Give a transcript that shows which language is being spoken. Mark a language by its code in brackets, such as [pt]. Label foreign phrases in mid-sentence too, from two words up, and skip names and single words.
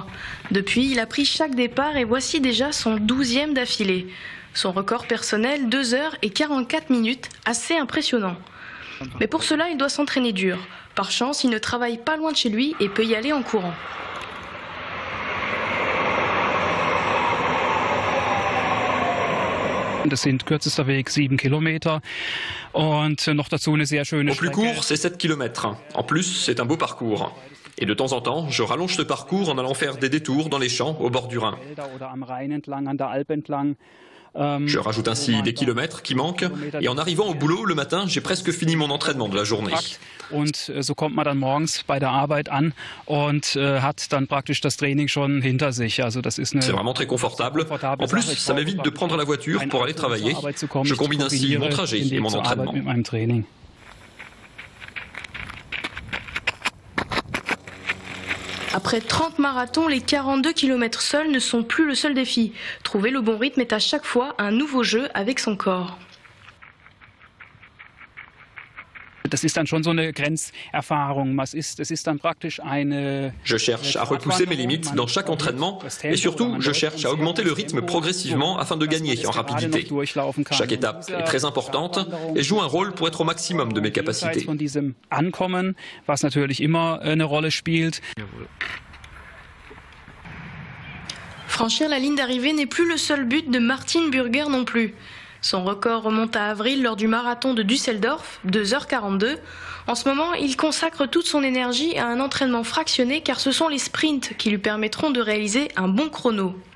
[fr] Depuis, il a pris chaque départ et voici déjà son 12e d'affilée. Son record personnel, 2 heures et 44 minutes, assez impressionnant. Mais pour cela, il doit s'entraîner dur. Par chance, il ne travaille pas loin de chez lui et peut y aller en courant. [de] Das sind kürzester Weg 7 Kilometer und noch dazu eine sehr schöne Strecke. [fr] Au plus court, c'est 7 km. En plus, c'est un beau parcours. Et de temps en temps, je rallonge ce parcours en allant faire des détours dans les champs au bord du Rhin. Je rajoute ainsi des kilomètres qui manquent et en arrivant au boulot le matin, j'ai presque fini mon entraînement de la journée. [de] Und so kommt man dann morgens bei der Arbeit an und hat dann praktisch das Training schon hinter sich. Also das ist [fr] C'est vraiment très confortable. En plus, ça m'évite de prendre la voiture pour aller travailler. Je combine ainsi mon trajet et mon entraînement. Après 30 marathons, les 42 km seuls ne sont plus le seul défi. Trouver le bon rythme est à chaque fois un nouveau jeu avec son corps. [de] Das ist dann schon so eine Grenzerfahrung. Es ist dann praktisch eine... [fr] Je cherche à repousser mes limites dans chaque entraînement et surtout, je cherche à augmenter le rythme progressivement afin de gagner en rapidité. Chaque étape est très importante et joue un rôle pour être au maximum de mes capacités. [de] Von diesem Ankommen, was natürlich immer eine Rolle spielt. [fr] Franchir la ligne d'arrivée n'est plus le seul but de Martin Burger non plus. Son record remonte à avril lors du marathon de Düsseldorf, 2h42. En ce moment, il consacre toute son énergie à un entraînement fractionné car ce sont les sprints qui lui permettront de réaliser un bon chrono.